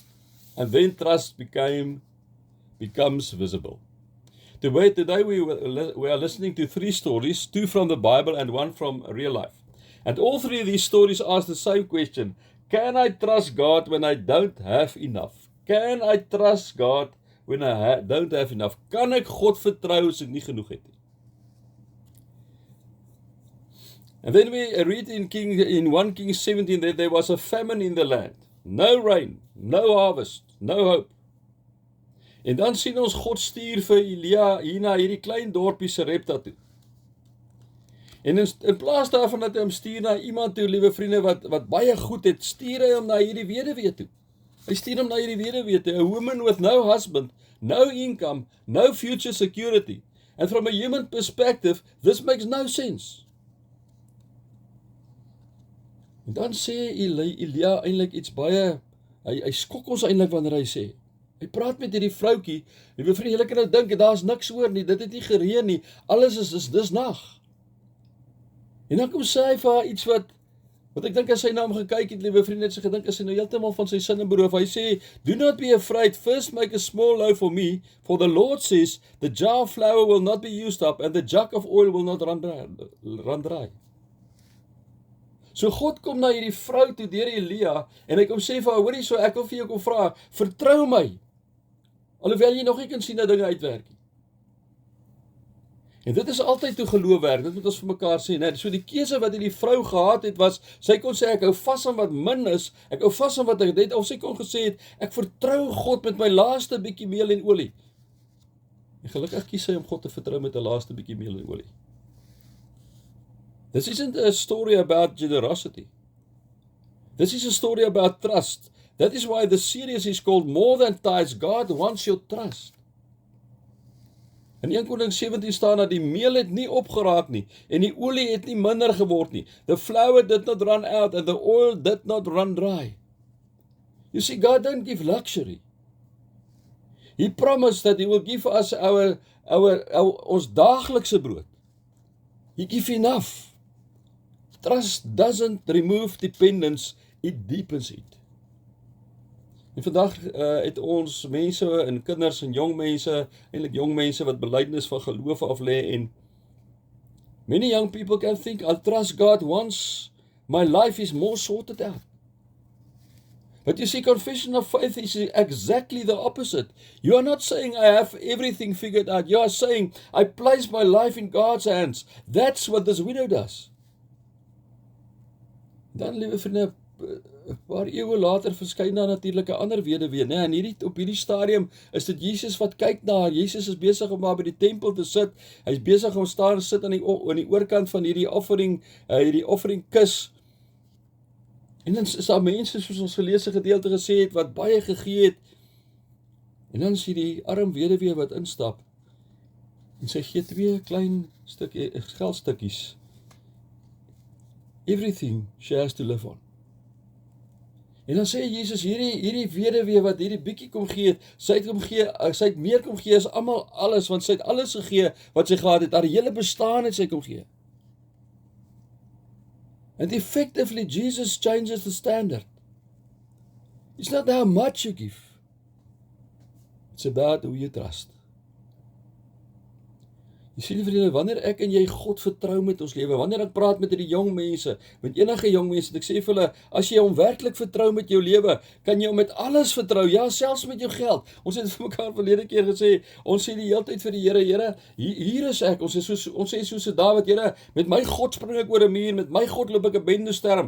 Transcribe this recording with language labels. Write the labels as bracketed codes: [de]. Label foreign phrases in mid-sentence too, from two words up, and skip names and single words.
[en] And then trust becomes visible. Today we are listening to 3 stories, 2 from the Bible and 1 from real life. And all 3 of these stories ask the same question. Can I trust God when I don't have enough? Can I trust God when I don't have enough? [af] Kan ek God vertrou as ek nie genoeg het nie? [en] And then we read in 1 Kings 17 that there was a famine in the land. No rain, no harvest, no hope. [af] En dan sien ons God stuur vir Elia hier na hierdie klein dorpie Sarepta toe. En in plaas daarvan dat hy hom stuur na iemand toe, liewe vriende, wat baie goed het, stuur hy hom na hierdie weduwee toe. Hy stuur hom na hierdie weduwee toe, [en] a woman with no husband, no income, no future security. And from a human perspective, this makes no sense. [af] En dan sê Elia eintlik iets baie, hy skok ons eintlik wanneer hy sê. Hy praat met hierdie vroutjie, en my vriend, julle kan nou dink, daar's niks hoor nie, dit het nie gereën nie, alles dis nag. En dan kom sê hy vir haar iets wat ek dink as hy na hom gekyk het, liewe vriende, het sy gedink, as hy nou heeltemal van sy sinne beroof. Hy sê, do not be afraid, first make a small loaf for me, for the Lord says, the jar of flour will not be used up, and the jug of oil will not run dry. So God kom na hierdie vrou toe deur Elia, en hy kom sê vir haar, hoorie so, ek wil vir jou kom vra, vertrou my, alhoewel jy nog nie kan sien dat dinge uitwerk nie. En dit is altyd toe geloof werk, dit moet ons vir mekaar sê, nee, so die keuse wat die vrou gehad het was, sy kon sê, ek hou vas aan wat min is, ek hou vas aan wat ek het, of sy kon gesê het, ek vertrou God met my laaste bietjie meel en olie. En gelukkig kies sy om God te vertrou met 'n laaste bietjie meel en olie. [en] This isn't a story about generosity. This is a story about trust. That is why the series is called More Than Tithes. God wants your trust. [af] In 1 Konings 17 staan dat die meel het nie opgeraak nie, en die olie het nie minder geword nie. [en] The flour did not run out, and the oil did not run dry. You see, God don't give luxury. He promised that He will give us [af] ons daaglikse brood. [en] He give enough. Trust doesn't remove dependence, it deepens it. [af] En vandag het ons mense en kinders en jong mense, eintlik jong mense wat belydenis van geloof af lê, en [en] many young people can think, I'll trust God once my life is more sorted out. But you see, confession of faith is exactly the opposite. You are not saying I have everything figured out. You are saying I place my life in God's hands. That's what this widow does. [af] Dan, liewe vriende, 'n paar eeue later verskyn daar natuurlik 'n ander weduwee, né? En op hierdie stadium is dit Jesus wat kyk na haar. Jesus is besig om daar by die tempel te sit. Hy's besig om staan sit aan die oorkant van hierdie offering kus. En dan is daar mense, soos ons geleesde gedeelte gesê het, wat baie gegee het. En dan sien die arm weduwee wat instap. En sy gee 2 klein geldstukkies. [en] Everything she has to live on. [af] En dan sê Jesus, hierdie weduwee wat hierdie bietjie kom gee, sy het meer kom gee as almal alles, want sy het alles gegee wat sy gehad het, haar hele bestaan het sy kom gee. [en] And effectively, Jesus changes the standard. It's not how much you give. It's about who you trust. [af] Jy sien, vriende, wanneer ek en jy God vertrou met ons lewe, wanneer ek praat met hierdie jong mense, met enige jong mense, ek sê vir hulle, as jy hom werklik vertrou met jou lewe, kan jy hom met alles vertrou, ja, selfs met jou geld. Ons het vir mekaar verlede keer gesê, ons sê die hele tyd vir die Here, hier is ek, ons sê soos Dawid, Here, met my God spring ek oor 'n muur, met my God loop ek 'n bendestorm.